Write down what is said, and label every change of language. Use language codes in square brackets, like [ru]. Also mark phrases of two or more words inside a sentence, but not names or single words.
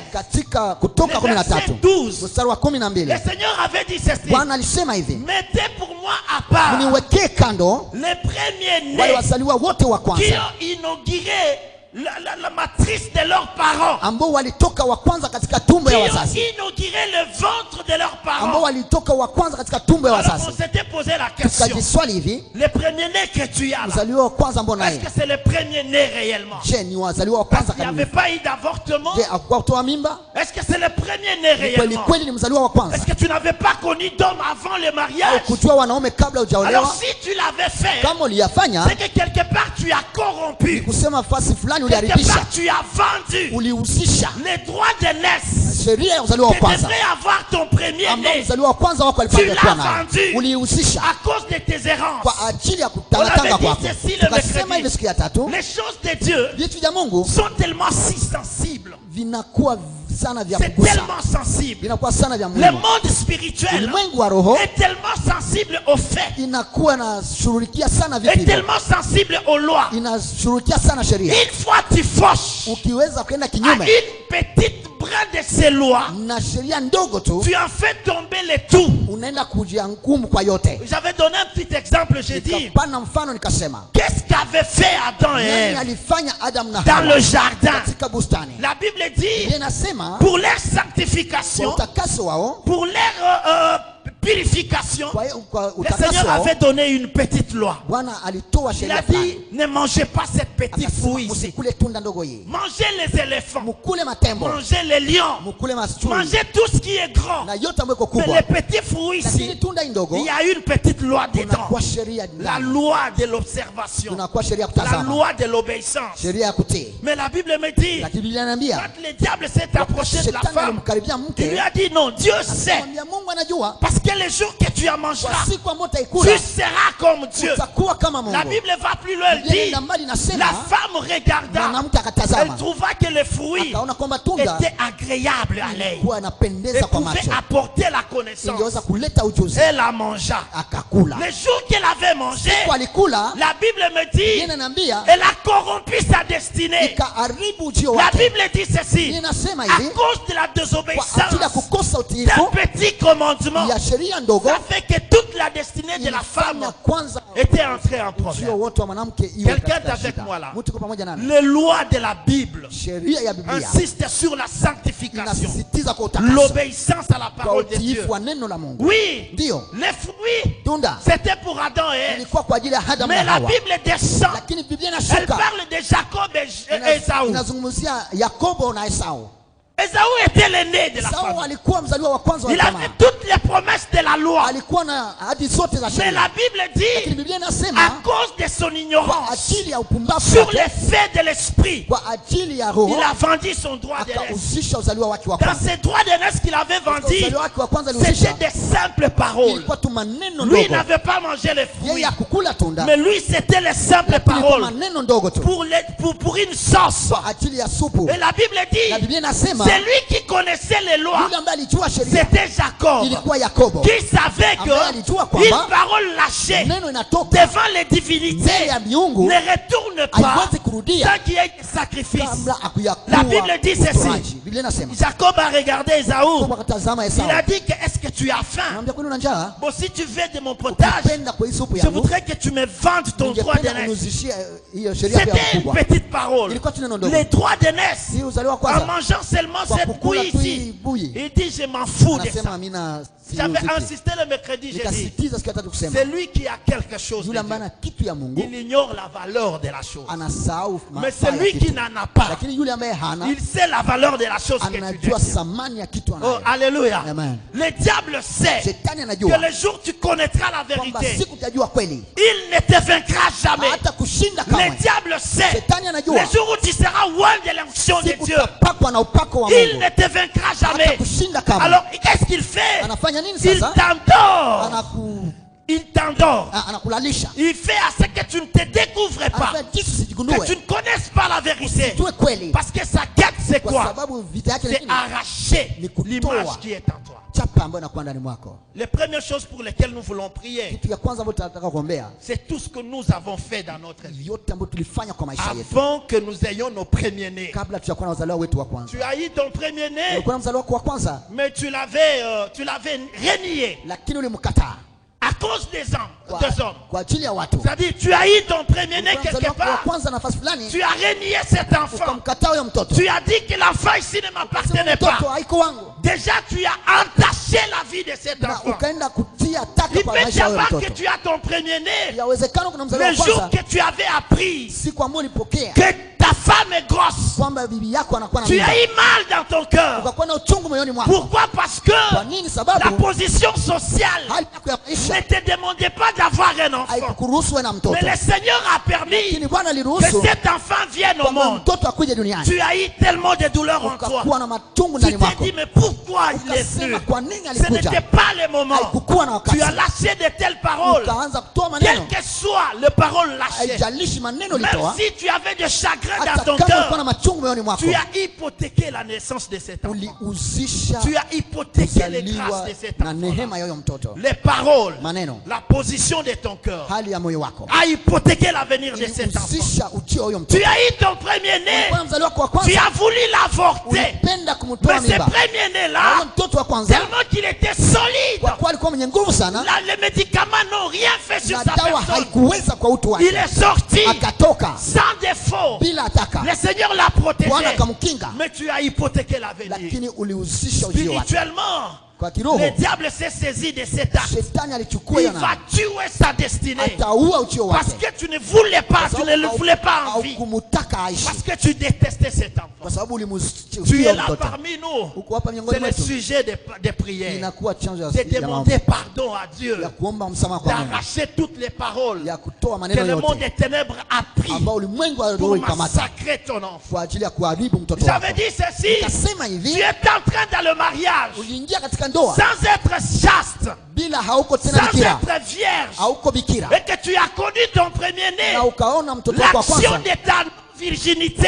[sw] katika Kutoka [fr] Le verset 13 12. [sw] mstari wa [fr] Le 12, Seigneur avait dit ceci: [sw] Bwana alisema hivi, [fr] mettez pour moi à part [sw] mniwekee kando [fr] les premiers-nés [sw] wale wazaliwa wote wa [fr] qui [sw] kwanza [fr] ont inauguré la matrice de leurs parents, [sw] ambao walitoka wa kwanza katika tumbo [fr] qui [sw] ya [fr] ont [sw] wazazi, [fr] inauguré le ventre de leurs [sw] ambao [fr] parents. [sw] walitoka wa kwanza katika tumbo ya [fr] Alors on [sw] wazazi. [fr] s'était posé la question: [sw] Tukajiswali hivi, [fr] les premiers-nés que tu as là, [sw] mzaliwa wa kwanza mbona [fr] est-ce [sw] yeye? [fr] que c'est les premiers-nés réellement? [sw] Je, ni wazaliwa wa [fr] Parce [sw] kwanza [fr] qu'il n'y avait [sw] kabisa? [fr] pas eu d'avortement. [sw] Je, hakuwa kutoa mimba? [fr] Est-ce que c'est les premiers-nés [sw] Kweli [fr] réellement? [sw] kweli ni mzaliwa wa kwanza? [fr] Est-ce que tu n'avais pas connu d'homme avant le [sw] Au [fr] mariage? [sw] kujua wanaume kabla [fr] Alors [sw] hujaolewa? [fr] si tu l'avais fait, [sw] Kama uliyafanya, [fr] c'est que quelque part tu as corrompu, [sw] kusema fasi fulani [fr] quelque [sw] uliharibisha, [fr] part tu as vendu [sw] ulihusisha [fr] les droits de naissance [sw] sheria ya uzaliwa wa [fr] que [sw] kwanza [fr] devrait avoir ton [sw] ambao [fr] premier-né [sw] mzaliwa wa kwanza wako [fr] Tu [sw] alipaswa kuwa [fr] l'as [sw] nayo, [fr] vendu. [sw] ulihusisha [fr] à cause de tes errances. [sw] kwa ajili ya [fr] On [sw] kutangatanga [fr] avait dit [sw] kwako. [fr] ceci le [sw] Tukasema [fr] mercredi. [sw] hivi siku ya tatu, [fr] Les choses de Dieu [sw] vitu vya Mungu [fr] sont tellement si sensibles, [sw] vinakuwa sana vya [fr] c'est [sw] kugusa, [fr] tellement sensible. [sw] vinakuwa sana vya [fr] Le [sw] muhimu. [fr] monde spirituel [sw] Ulimwengu wa roho [fr] est tellement sensible aux faits, [sw] inakuwa inashughulikia sana [fr] est [sw] vipi, [fr] tellement sensible aux lois. [sw] inashughulikia sana sheria. [fr] Une fois tu fauches [sw] Ukiweza kwenda [fr] à [sw] kinyume [fr] une petite brin de ces lois, [sw] na sheria ndogo tu, [fr] tu en fais tomber le tout. [sw] unaenda kujihukumu kwa yote. [fr] J'avais donné un petit exemple, j'ai dit, [sw] Nikapana mfano nikasema, [fr] qu'est-ce qu'avaient fait Adam et [sw] nani [fr] Ève [sw] alifanya Adam na [fr] dans le [sw] Hawa [fr] jardin? [sw] katika bustani? [fr] La Bible dit, [sw] Biblia inasema [fr] pour leur [sw] kwa [fr] sanctification, [sw] utakaso wao, [fr] pour leur purification, [sw] kwa [fr] le [sw] utakaso [fr] Seigneur [sw] wao [fr] avait donné une petite loi. [sw] Bwana alitoa [fr] Il [sw] sheria [fr] a [sw] fulani, [fr] dit, ne mangez pas cette petite [sw] akasema [fr] fruit ici. [sw] msikule tunda ndogo hii, [fr] Mangez les éléphants, [sw] mukule matembo, [fr] mangez les lions, [sw] mukule machui [fr] mangez tout ce qui est grand. [sw] na yote ambayo iko [fr] Mais [sw] kubwa, [fr] les petits fruits [sw] lakini [fr] ici, [sw] tunda hii ndogo [fr] il y a une petite loi dedans. [sw] kunakuwa sheria [fr] La [sw] ndani, [fr] loi de l'observation, [sw] kunakuwa sheria ya [fr] la [sw] kutazama, [fr] loi de l'obéissance. [sw] sheria ya kutii. [fr] Mais la Bible me dit, [sw] Lakini Biblia inaniambia [fr] quand le diable s'est approché de la [sw] shetani [fr] femme, [sw] alimkaribia [fr] il lui [sw] mke, [fr] a dit non, Dieu sait. [sw] akamwambia Mungu anajua [fr] Parce que le jour que tu en [sw] kwa [fr] mangeras, [sw] siku ambayo utaikula [fr] tu seras comme Dieu. [sw] utakuwa kama [fr] La [sw] Mungu. [fr] Bible va plus loin, elle [sw] Biblia [fr] dit, [sw] inaenda mbali, [fr] la [sw] inasema [fr] femme regarda, [sw] mwanamke [fr] elle [sw] akatazama, [fr] trouva que le fruit [sw] akaona kwamba tunda [fr] était agréable à l'œil [sw] kuwa [fr] et [sw] inapendeza kwa [fr] pouvait [sw] macho, [fr] apporter la connaissance. [sw] ingeweza kuleta ujuzi, [fr] Elle la mangea. [sw] akakula. [fr] Le jour qu'elle avait mangé, [sw] Kwa alikula, [fr] la Bible me [sw] Biblia [fr] dit, [sw] inaniambia [fr] elle a corrompu sa destinée. [sw] ikaharibu ujio [fr] La [sw] wake. [fr] Bible dit ceci, [sw] Biblia inasema [fr] à [sw] hivi, [fr] cause de la [sw] kwa ajili ya [fr] désobéissance [sw] kukosa [fr] d'un [sw] utiifu [fr] petit commandement, [sw] ya sheria ndogo, [fr] ça fait que toute la destinée de la femme [sw] ilifanya kwanza [fr] était entrée en [sw] ujio [fr] problème. [sw] wote wa mwanamke iwe [fr] Quelqu'un [sw] katika [fr] est avec [sw] shida. [fr] moi là. [sw] Mtu uko pamoja nami? [fr] Les lois de la Bible [sw] Sheria ya Biblia [fr] insistent sur la sanctification, [sw] inasisitiza kwa utakaso, [fr] l'obéissance à la [sw] kwa [fr] parole de Dieu. [sw] utiifu wa neno la Mungu. [fr] Oui, [sw] Ndio [fr] les fruits, [sw] tunda [fr] c'était pour Adam et Ève. [sw] ilikuwa kwa ajili ya Adam [fr] Mais [sw] na [fr] la [sw] Hawa, [fr] Bible descend. [sw] lakini Biblia [fr] Elle [sw] inashuka [fr] parle de Jacob et Ésaü. [sw] inazungumzia Yakobo na Esau. [fr] Esaü était l'aîné de la [sw] Esau [fr] famille. [sw] alikuwa mzaliwa wa kwanza wa [fr] Il [sw] jamaa. [fr] avait toutes les promesses de la loi. [sw] Alikuwa na ahadi zote za [fr] Mais [sw] sheria. [fr] la Bible [sw] Lakini [fr] dit, [sw] Biblia [fr] à [sw] inasema [fr] cause de son [sw] kwa [fr] ignorance [sw] ajili ya upumbavu [fr] sur [sw] wake, [fr] les faits de l'esprit, [sw] kwa ajili ya roho [fr] il a vendu son droit d'aînesse. [sw] akauzisha uzaliwa wake wa [fr] Dans [sw] kwanza. [fr] ces droits d'aînesse qu'il avait vendus, [sw] Uzaliwa wake wa kwanza [fr] c'était [sw] aliuzisha, [fr] des simples paroles. [sw] ilikuwa tu maneno [fr] Lui [sw] ndogo. [fr] n'avait pas mangé les fruits, [sw] Yeye hakukula tunda, [fr] mais lui c'était les simples [sw] lakini kwa [fr] paroles [sw] maneno ndogo tu, [fr] pour une sauce. [sw] kwa ajili ya supu. [fr] Et la Bible [sw] Na [fr] dit, [sw] Biblia inasema [fr] c'est lui qui connaissait les lois. [sw] yule ambaye alijua sheria [fr] C'était Jacob [sw] ilikuwa Yakobo, [fr] qui savait [sw] ambaye alijua [fr] que [sw] kwamba [fr] une parole lâchée [sw] neno inatoka [fr] devant les [sw] mbele [fr] divinités [sw] ya miungu [fr] ne retourne pas [sw] haiwezi kurudia [fr] sans qu'il y ait des sacrifices. [sw] kabla [fr] La Bible dit ceci. [sw] utoaji. Biblia inasema [fr] Jacob a regardé Esaü. [sw] Yakobo akatazama Esau, [fr] Il a dit que est-ce que tu as faim? [sw] anamwambia kwani una njaa? [fr] Bon, si tu veux de mon potage, [sw] Ukipenda kwa hii supu [fr] je [sw] yangu, [fr] voudrais que tu me vendes ton droit [sw] ningependa [fr] d'aînesse. [sw] unizishie hiyo sheria ya [fr] C'était une [sw] mkubwa. [fr] petite parole. [sw] Ilikuwa tu neno ndogo. [fr] Les droits d'aînesse. [sw] Si uzaliwa [fr] En [sw] kwanza, [fr] mangeant seulement [sw] kwa [fr] cette [sw] kukula [fr] bouillie [sw] tu [fr] ici, [sw] hii buyi, [fr] il dit je m'en fous de [sw] anasema [fr] ça. [sw] mina [fr] J'avais [sw] siuziki. [fr] insisté le mercredi, j'ai dit, [sw] Nikasitiza siku ya tatu kusema [fr] c'est lui qui a quelque chose de [sw] yule ambaye [fr] Dieu. [sw] ana kitu ya Mungu [fr] Il ignore la valeur de la chose. [sw] anasahau [fr] Mais [sw] manufaa [fr] c'est [sw] ya [fr] lui qui [sw] kitu. [fr] n'en a pas. [sw] Lakini yule ambaye hana [fr] Il sait la valeur de la chose que tu [sw] anajua [fr] détiens. [sw] thamani ya kitu [fr] Oh, [sw] anayo. [fr] alléluia. [sw] Amen. [fr] Le diable sait [sw] Shetani [fr] que [sw] anajua [fr] le jour où tu connaîtras la [sw] kwamba [fr] vérité, [sw] siku utajua kweli, [fr] il ne te vaincra jamais. [sw] hata kushinda [fr] Le [sw] kamwe. [fr] diable sait [sw] Shetani [fr] le [sw] anajua [fr] jour où tu seras loin de l'onction de [sw] siku [fr] Dieu, [sw] utapakwa na upako wa [fr] il [sw] Mungu, [fr] ne te vaincra [sw] hata [fr] jamais. [sw] kushinda kamwe. [fr] Alors, qu'est-ce qu'il fait? [sw] Anafanya nini [fr] Il [sw] sasa? [fr] t'endort. Il t'endort. [sw] Anakulalisha, [fr] Il fait à ce que tu ne te découvres pas, [sw] anafanya jinsi [fr] que tu [sw] usijigundue, [fr] ne connaisses pas la vérité. [sw] usijue kweli, [fr] Parce que sa quête, c'est [sw] kwa [fr] quoi? [sw] sababu vita yake ni [fr] C'est [sw] nini? [fr] arracher [sw] Ni kutoa [fr] l'image qui est en toi. [sw] chapa ambayo inakuwa ndani mwako. [fr] Les premières choses pour lesquelles nous voulons prier, [sw] Kitu ya kwanza ambayo tunataka kuombea, [fr] c'est tout ce que nous avons fait dans notre vie. [sw] yote ambayo tulifanya kwa maisha yetu [fr] Avant que nous ayons nos premiers-nés. [sw] kabla tujakuwa na wazaliwa wetu wa kwanza. [fr] Tu as eu ton premier-né, [sw] Ulikuwa na mzaliwa wako wa kwanza, [fr] mais tu l'avais renié [sw] lakini ulimkataa [fr] à cause des hommes. [sw] kwa ajili ya watu. [fr] C'est-à-dire, tu as eu ton premier-né [sw] Ulikuwa na [fr] quelque [sw] mzaliwa wako wa [fr] part. [sw] kwanza nafasi fulani, [fr] Tu as renié cet enfant. [sw] ukamkataa huyo mtoto. [fr] Tu as dit que l'enfant ici ne [sw] Sema [fr] m'appartenait [sw] mtoto [fr] pas. [sw] haiko wangu, [fr] Déjà, tu as entaché la vie de cet [sw] na [fr] enfant. [sw] ukaenda kutia taka [fr] Il [sw] kwa [fr] peut y [sw] maisha ya huyo [fr] avoir que [sw] mtoto. [fr] tu as ton premier-né. [sw] Yawezekana kuna mzaliwa [fr] Le [sw] wa [fr] jour [sw] kwanza, [fr] que tu avais appris [sw] siku ambayo ulipokea [fr] que ta femme est grosse, [sw] kwamba bibi yako anakuwa na [fr] tu [sw] mimba, [fr] as eu mal dans ton cœur. [sw] ukakuwa na uchungu moyoni mwako. [fr] Pourquoi? Parce [sw] Kwa [fr] que [sw] nini? [fr] la [sw] Sababu [fr] position sociale [sw] hali yako ya [fr] ne [sw] maisha [fr] te demandait pas d'avoir un enfant. [sw] haikukuruhusu wewe na mtoto, [fr] Mais le Seigneur a permis [sw] lakini Bwana [fr] que [sw] aliruhusu [fr] cet enfant vienne au [sw] kwamba [fr] monde. [sw] mtoto akuje duniani. [fr] Tu as eu tellement de douleurs en toi. [sw] Ukakuwa na matungu [fr] Tu [sw] ndani [fr] t'es [sw] mwako, [fr] dit, mais pourquoi il est venu? [sw] ukasema kwa nini [fr] Ce [sw] alikuja. [fr] n'était pas le moment. [sw] Haikukuwa na wakati, [fr] Tu as lâché de telles paroles. [sw] ukaanza kutoa [fr] Quelles [sw] maneno, [fr] que soient les paroles lâchées. [sw] haijalishi maneno [fr] Même [sw] ulitoa, [fr] si tu avais des chagrins dans [sw] hata [fr] ton [sw] kama ulikuwa na [fr] cœur, [sw] machungu moyoni mwako, [fr] tu as hypothéqué la naissance de cet enfant. [sw] uliuzisha [fr] Tu as hypothéqué les grâces [sw] kuzaliwa [fr] de cet [sw] na [fr] enfant. [sw] neema ya huyo mtoto. [fr] Les paroles, [sw] Maneno, [fr] la position de ton cœur [sw] hali ya moyo wako [fr] a hypothéqué l'avenir de cet enfant. [sw] ilihusisha ujio wa huyo [fr] Tu [sw] mtoto. [fr] as eu ton premier-né. [sw] Ulikuwa na mzaliwa wako wa [fr] Tu [sw] kwanza, [fr] as voulu l'avorter. [sw] ulipenda kumtoa [fr] Mais ce [sw] mimba, na huyo [fr] premier-né-là, [sw] mtoto wa kwanza [fr] tellement qu'il était solide, [sw] kwa kuwa alikuwa mwenye nguvu sana, [fr] là, les médicaments n'ont rien fait sur [sw] na [fr] sa [sw] dawa [fr] personne. [sw] haikuweza kwa utu [fr] Il [sw] wake, [fr] est sorti [sw] akatoka [fr] sans défaut. [sw] bila ataka. [fr] Le Seigneur l'a protégé. [sw] Bwana akamkinga, [fr] Mais tu as hypothéqué l'avenir. [sw] lakini ulihusisha ujio wake. [fr] Spirituellement, [sw] Kwa kiroho, [fr] le diable s'est saisi de cet acte. [sw] shetani alichukua [fr] Il [sw] hiyo [fr] va [sw] na [fr] tuer sa destinée. [sw] ataua ujio [fr] Parce [sw] wake, [fr] que tu ne voulais pas, tu ne le voulais pas en [sw] au [fr] vie. [sw] kumutaka aishi, [fr] Parce que tu détestais cet enfant. [sw] kwa sababu [fr] Tu [sw] ulimuchukia [fr] es là [sw] mtoto. [fr] parmi nous. [sw] Uko hapa [fr] C'est [sw] miongoni [fr] le [sw] mwetu, [fr] sujet de prière. [sw] inakuwa chanzo [fr] De [sw] ya [fr] demander [sw] maombi, [fr] pardon à Dieu. [sw] ya kuomba msamaha kwa Mungu, [fr] D'arracher toutes les paroles [sw] ya kutoa [fr] que [sw] maneno [fr] le monde [sw] yote [fr] des ténèbres a pris [sw] ambao ulimwengu wa roho [fr] pour [sw] ikamata [fr] massacrer ton enfant. [sw] kwa ajili ya kuharibu mtoto wako. [fr] J'avais dit ceci. [sw] Nikasema [fr] Tu [sw] hivi, [fr] es en train dans le mariage [sw] uliingia katika ndoa [fr] sans être chaste, [sw] bila hauko tena [fr] sans [sw] bikira, [fr] être vierge, [sw] hauko bikira, [fr] et que tu as connu ton premier-né, [sw] na ukaona mtoto wako wa [fr] l'action [sw] kwanza [fr] de ta virginité,